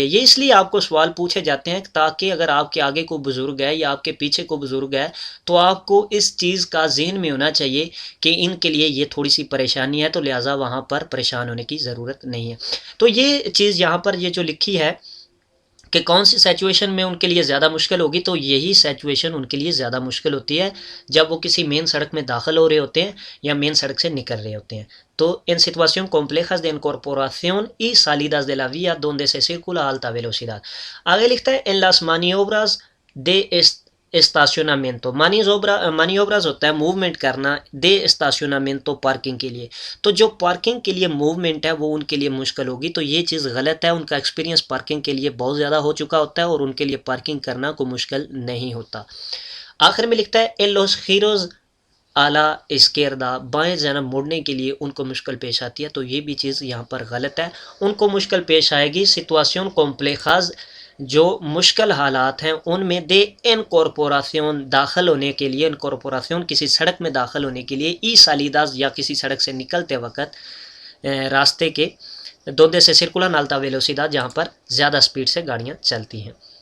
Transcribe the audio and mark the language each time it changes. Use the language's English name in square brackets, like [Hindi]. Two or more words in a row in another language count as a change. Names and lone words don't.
[Hindi] ये इसलिए आपको सवाल पूछे जाते हैं ताकि अगर आपके आगे कोई बुज़ुर्ग है या आपके पीछे कोई बुज़ुर्ग है तो आपको इस चीज़ का ज़हन में होना चाहिए कि इनके लिए ये थोड़ी सी परेशानी है, तो लिहाजा वहाँ पर परेशान होने की ज़रूरत नहीं है। तो ये चीज़ यहाँ पर ये जो लिखी है कि कौन सी सिचुएशन में उनके लिए ज़्यादा मुश्किल होगी, तो यही सिचुएशन उनके लिए ज़्यादा मुश्किल होती है जब वो किसी मेन सड़क में दाखिल हो रहे होते हैं या मेन सड़क से निकल रहे होते हैं। तो इन [Spanish] situación complejas de incorporación y salidas de la vía donde se circula a alta velocidad। [Hindi] आगे लिखता है [Spanish] en las maniobras de estacionamiento, maniobras [Hindi] होता है मूवमेंट करना, [Spanish] de estacionamiento [Hindi] पार्किंग के लिए, तो जो पार्किंग के लिए मूवमेंट है वो उनके लिए मुश्किल होगी। तो ये चीज़ गलत है, उनका एक्सपीरियंस पार्किंग के लिए बहुत ज़्यादा हो चुका होता है और उनके लिए पार्किंग करना कोई मुश्किल नहीं होता। आखिर में लिखता है [Spanish] en los giros a la izquierda, [Hindi] बाएं जानब मुड़ने के लिए उनको मुश्किल पेश आती है। तो ये भी चीज़ यहाँ पर गलत है, उनको मुश्किल पेश आएगी [Spanish] situación complejas, [Hindi] जो मुश्किल हालात हैं उनमें [Spanish] de incorporación [Hindi] दाखिल होने के लिए, इनकॉर्पोरेशन किसी सड़क में दाखिल होने के लिए, [Spanish] y salidas [Hindi] या किसी सड़क से निकलते वक्त रास्ते के, [Spanish] donde se circula a alta velocidad [Hindi] जहाँ पर ज़्यादा स्पीड से गाड़ियाँ चलती हैं।